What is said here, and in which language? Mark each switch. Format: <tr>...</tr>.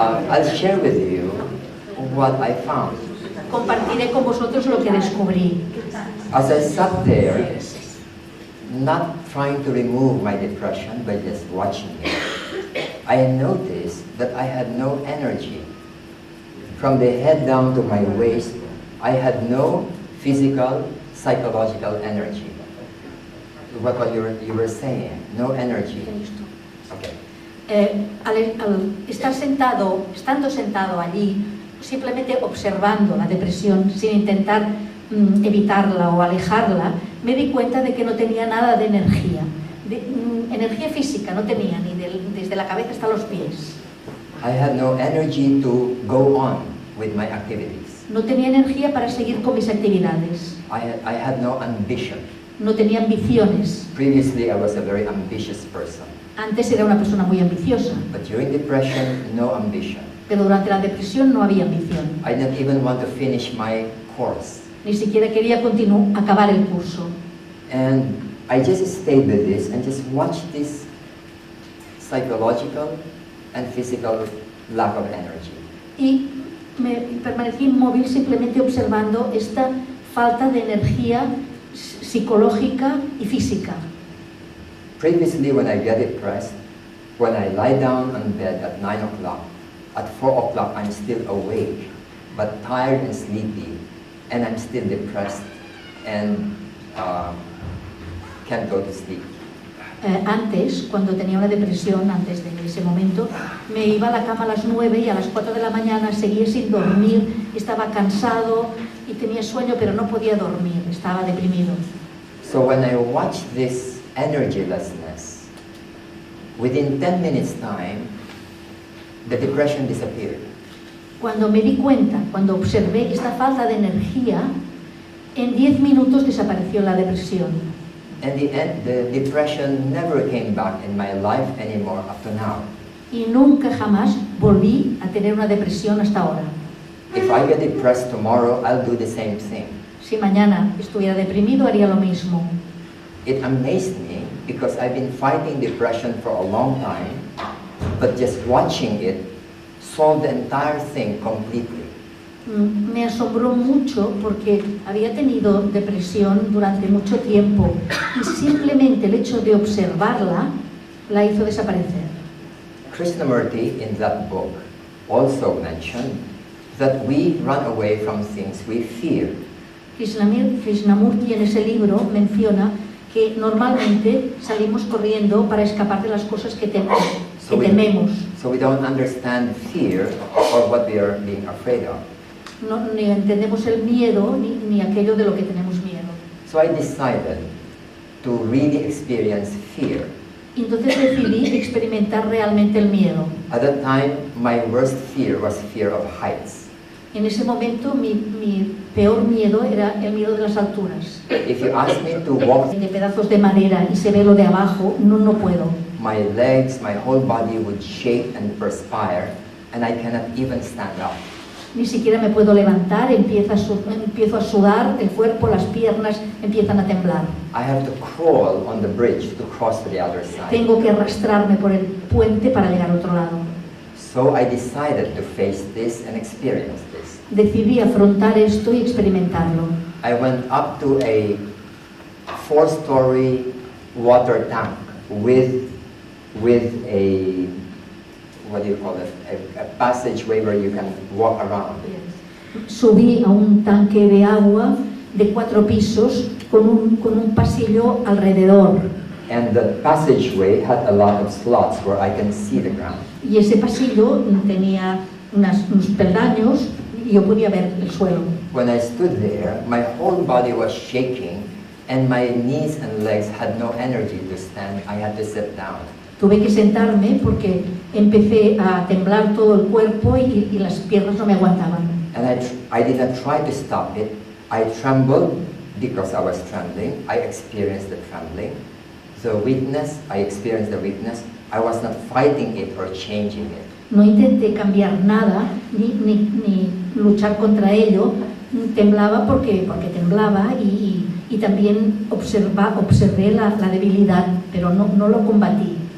<en>I'll share with you what I found.</en> <es>Compartiré con vosotros lo que descubrí.</es> <en>As I sat there, not trying to remove my depression, but just watching it, I noticed that I had no energy. From the head down to my waist, I had no physical, psychological energy. What you were saying, no energy. Okay.</en> <es>Al estar estando sentado allí, simplemente observando la depresión sin intentar evitarla o alejarla, me di cuenta de que no tenía nada de energía. Energía física no tenía, ni desde la cabeza hasta los pies.</es> <en>I had no energy to go on with my activities.</en> <es>No tenía energía para seguir con mis actividades.</es> <en>I had no ambition.</en> <es>No tenía ambiciones.</es> <en>Previously, I was a very ambitious person.</en> <es>Antes era una persona muy ambiciosa.</es> <en>But during depression, no ambition.</en> <es>Pero durante la depresión no había ambición.</es> <en>I didn't even want to finish my course.</en> <es>Ni siquiera quería acabar el curso.</es> <en>And I just stayed with this and just watched this psychological and physical lack of energy.</en> <es>Y me permanecí inmóvil simplemente observando esta falta de energía psicológica y física.</es> <en>Previously, when I get depressed, when I lie down on bed at 9 o'clock, at 4 o'clock I'm still awake, but tired and sleepy, and I'm still depressed and can't go to sleep.</en> <es>Antes, cuando tenía una depresión, antes de ese momento, me iba a la cama a las 9 y a las 4 de la mañana seguía sin dormir, estaba cansado y tenía sueño, pero no podía dormir, estaba deprimido.</es> <en>So when I watched this energylessness, within 10 minutes time, the depression disappeared.</en> <es>Cuando me di cuenta, cuando observé esta falta de energía, en 10 minutos desapareció la depresión.</es> <en>And the depression never came back in my life anymore up to now.</en> <es>Y nunca jamás volví a tener una depresión hasta ahora.</es> <en>If I get depressed tomorrow, I'll do the same thing.</en> <es>Si mañana estuviera deprimido, haría lo mismo.</es> <en>It amazed me because I've been fighting depression for a long time, but just watching it solved the entire thing completely.</en> <es>Me asombró mucho porque había tenido depresión durante mucho tiempo y simplemente el hecho de observarla la hizo desaparecer.</es> <en>Krishnamurti in that book also mentioned that we run away from things we fear.</en> <es>Krishnamurti en ese libro menciona que normalmente salimos corriendo para escapar de las cosas que tememos.</es> <en>So we don't understand fear or what we are being afraid of.</en> <es>No, ni entendemos el miedo ni aquello de lo que tenemos miedo.</es> <en>So I decided to really experience fear.</en> <es>Entonces decidí experimentar realmente el miedo.</es> <en>At that time, my worst fear was fear of heights.</en> <es>En ese momento mi peor miedo era el miedo de las alturas.</es> <en>If you ask me to walk</en> <es>de pedazos de madera y se ve lo de abajo, no puedo.</es> <en>My legs, my whole body would shake and perspire, and I cannot even stand up.</en> <es>Ni siquiera me puedo levantar, empiezo a sudar, el cuerpo, las piernas empiezan a temblar.</es> <en>I have to crawl on the bridge to cross to the other side.</en> <es>Tengo que arrastrarme por el puente para llegar al otro lado.</es> <en>So I decided to face this and experience this.</en> <es>Decidí afrontar esto y experimentarlo.</es> <en>I went up to a 4-story water tank with a, what do you call it, a passageway where you can walk around.</en> <es>Subí a un tanque de agua de 4 pisos con un pasillo alrededor.</es> <en>And the passageway had a lot of slots where I can see the ground.</en> <es>Y ese pasillo tenía unos peldaños y yo podía ver el suelo.</es> <en>When I stood there, my whole body was shaking and my knees and legs had no energy to stand. I had to sit down.</en> <es>Tuve que sentarme porque empecé a temblar todo el cuerpo y las piernas no me aguantaban.</es> <en>And I did not try to stop it. I trembled because I was trembling. I experienced the trembling. The weakness, I experienced the weakness. I was not fighting it or changing it.</en> <es>No intenté cambiar nada ni luchar contra ello. Temblaba porque temblaba y también observé la debilidad, pero no lo combatí.</es>